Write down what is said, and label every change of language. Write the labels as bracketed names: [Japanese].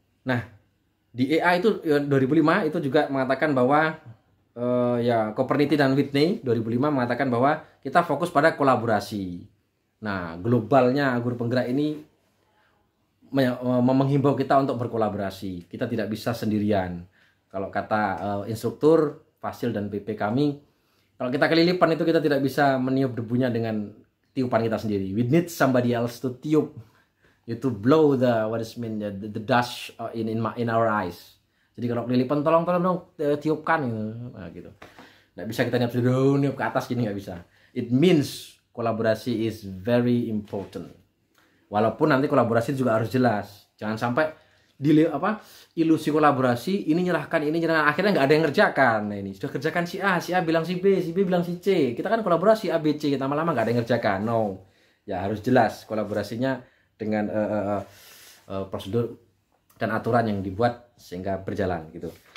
[Indonesian] Nah, di IA itu 2005 itu juga mengatakan bahwa ya Copernicus dan Whitney 2005 mengatakan bahwa kita fokus pada kolaborasi. Nah, globalnya Guru Penggerak ini menghimbau kita untuk berkolaborasi. Kita tidak bisa sendirian. Kalau kata instruktur, Fasil dan PP kami, kalau kita kelilipan itu kita tidak bisa meniup debunya dengan tiupan kita sendiri. [English] We need somebody else to tiup, to blow the the dust in our eyes. [Indonesian] Jadi kalau kelilipan tolong dong tiupkan gitu. Nggak bisa kita niup ke atas gini, nggak bisa. [English] It means kolaborasi is very important. [Indonesian] Walaupun nanti kolaborasi juga harus jelas. Jangan sampai ilusi kolaborasi, ini nyerahkan, akhirnya nggak ada yang ngerjakan. Nah ini sudah kerjakan si A bilang si B bilang si C. Kita kan kolaborasi A, B, C, kita lama-lama nggak ada yang ngerjakan. No, ya harus jelas kolaborasinya dengan prosedur dan aturan yang dibuat sehingga berjalan gitu.